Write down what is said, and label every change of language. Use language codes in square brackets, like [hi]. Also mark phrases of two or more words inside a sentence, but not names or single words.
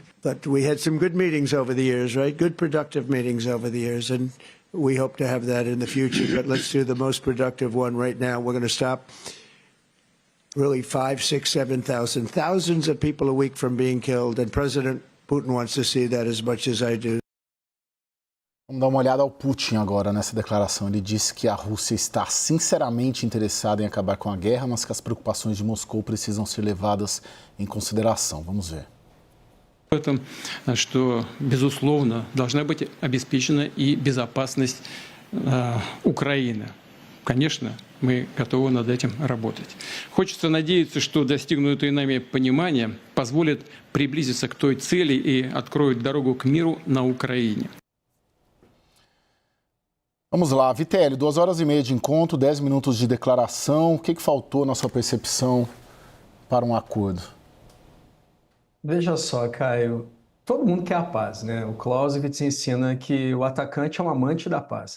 [en] But we had some good meetings over the years, right? Good productive meetings over the years. And we hope to have that in the future, but let's do the most productive one right now. We're going to stop really 5, 6, 7,000, thousands of people a week from being killed, and President Putin wants to see that as much as I do. [pt] Vamos dar uma olhada ao Putin agora nessa declaração. Ele disse que a Rússia está sinceramente interessada em acabar com a guerra, mas que as preocupações de Moscou precisam ser levadas em consideração. Vamos ver. [ru] В этом, что, безусловно, должна быть обеспечена и безопасность Украины. Конечно, мы готовы над этим работать. Хочется надеяться, что достигнутое нами понимание позволит приблизиться к той цели и откроет дорогу к миру на Украине. [pt] Vamos lá, Vitelli, 2h30 de encontro, 10 minutos de declaração. O que faltou na sua percepção para um acordo? Veja só, Caio, todo mundo quer a paz, né? O Clausewitz ensina que o atacante é um amante da paz.